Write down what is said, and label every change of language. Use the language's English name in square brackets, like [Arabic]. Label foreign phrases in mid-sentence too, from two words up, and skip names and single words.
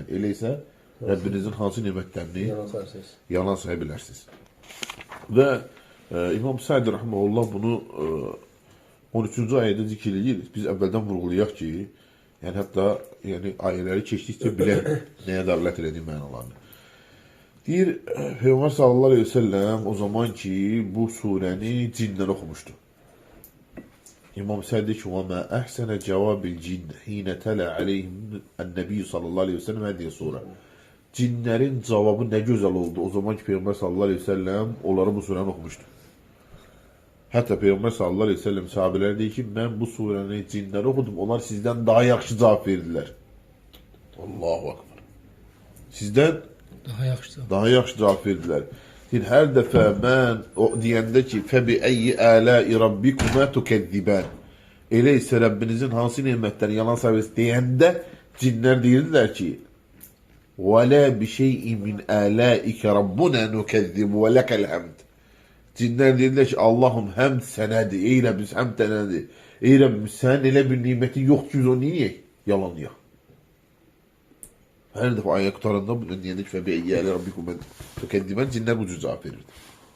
[Turkish] Öyleyse Rabbinizin hansı nimetlerini yalan sayabilirsiniz. Ve İmam Sa'di rahmetullah bunu 13. [Azerbaijani] ayette zikirleyir. Biz evvelden vurgulayaq ki, yani hatta yani ayeleri keçdikçe bile neye davet elədiyi mənalarını. Deyir, Peyğəmbər [Arabic] صلى الله عليه وسلم [Azerbaijani] o zaman ki bu surəni cinlər oxumuşdu. İmam Sa'di ki, [Arabic] وَمَا أَحْسَنَ جَوَابِ الْجِنَّ حِينَ تَلَى عَلَيْهِمْ النَّبِيُّ صلى الله عليه وسلم [Turkish] diye sonra. [Azerbaijani] Cinlərin cavabı ne güzel oldu. O zaman ki Peyğəmbər [Arabic] صلى الله عليه وسلم [Azerbaijani] onları bu surəni oxumuşdu. Hatta Peyğəmbər [Arabic] صلى الله عليه وسلم [Azerbaijani] sahabeler deyir ki, ben bu surəni cinləri okudum. Onlar sizden daha yaxşı cavab verdiler. [Arabic] الله أكبر. [Azerbaijani] Sizden daha yaxşı cavab verdiler. Deyir, hər dəfə mən o deyəndə ki, [Arabic] فَبِأَيِّ آلَاءِ رَبِّكُمَا تُكَذِّبَانِ. [Azerbaijani] Elə isə Rəbbinizin hansı nemətləri yalan sayırız deyəndə cinlər deyirdilər ki, [Arabic] وَلَا بِشَيْءٍ مِنْ آلَائِكَ رَبُّنَا نُكَذِّبُ وَلَكَ الْحَمْدِ. [Turkish] Cinler dediler ki Allah'ım hem senedir, ey Rabbimiz hem tenedir. Ey Rabbimiz sen elə bir nimetin yok ki o niye yalanlıyor? Her defa ayet tutarında bu diyendeki [Arabic] فَبِأَيِّ آلَاءِ رَبِّكُمْ تُكَذِّبَانِ [Turkish] cinler bu cüz cevap verirdi.